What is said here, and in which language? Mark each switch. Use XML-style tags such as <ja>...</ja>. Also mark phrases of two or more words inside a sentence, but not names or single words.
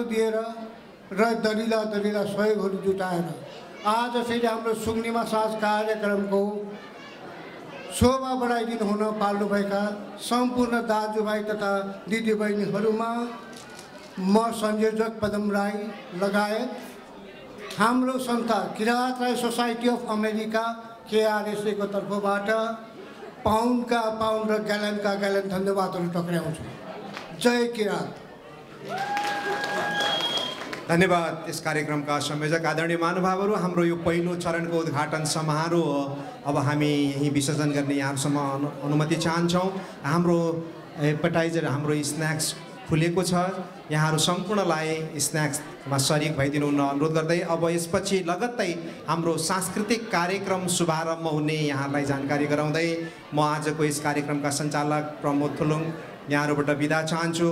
<ne>दिएर र दलिला दलिला सहयोगहरू जुटाएर आज फेरि हाम्रो सुम्निमा साँझ कार्यक्रमको शोभा बढाइदिनु हुन पाल्नुभएका सम्पूर्ण दाजुभाइ तथा दिदीबहिनीहरूमा म संयोजक पदम राई लगायत हाम्रो संस्था किराँत राई सोसाइटी अफ अमेरिका KRSA को तर्फबाट पाउन्डका पाउन्ड र ग्यालनका ग्यालन धन्यवादहरू टक्राउँछु। जय किराँत। धन्यवाद।</ne> <hi>इस कार्यक्रम का</hi> <ne>संयोजक आदरणीय महानुभावहरू, हाम्रो यो पहिलो चरणको उद्घाटन समारोह अब हामी यही विसर्जन गर्ने यहाँहरूसम्म अनुमति चाहन्छौँ। हाम्रो एपेटाइजर, हाम्रो स्न्याक्स खुलेको छ, यहाँहरू सम्पूर्णलाई स्न्याक्समा सरिक भइदिनु हुन अनुरोध गर्दै अब यसपछि लगत्तै हाम्रो सांस्कृतिक कार्यक्रम शुभारम्भ हुने यहाँलाई जानकारी गराउँदै म आजको यस कार्यक्रमका सञ्चालक प्रमोद थुलुङ यहाँहरूबाट बिदा चाहन्छु।</ne>